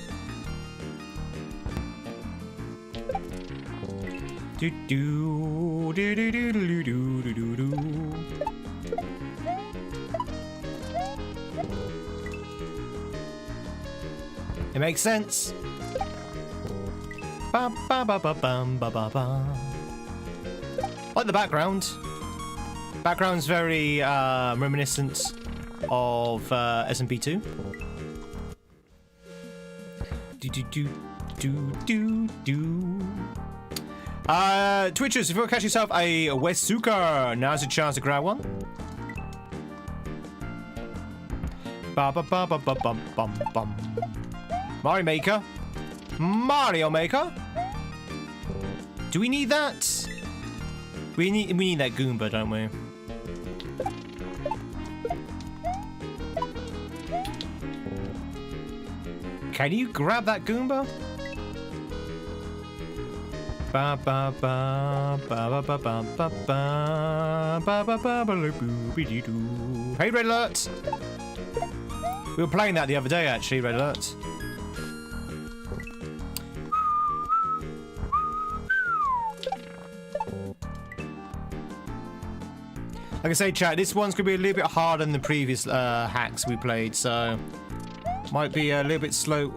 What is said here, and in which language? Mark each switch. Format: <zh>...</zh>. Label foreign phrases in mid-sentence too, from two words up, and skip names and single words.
<en>Do do do do do do do do do. It makes sense. Ba ba ba ba bum ba ba ba. Like the background. Background's very reminiscent of SMP2. Do do do do do do. Twitchers, if you want to catch yourself a Wesuka, now's a chance to grab one. Ba ba ba ba ba bum bum bum. Mario Maker. Mario Maker. Do we need that? We need that Goomba, don't we? Can you grab that Goomba? Ba ba ba ba ba ba ba ba ba ba ba ba ba doo. Hey, Red Alert! We were playing that the other day, actually, Red Alert. Like I say, chat, this one's gonna be a little bit harder than the previous hacks we played, so might be a little bit slow.</en>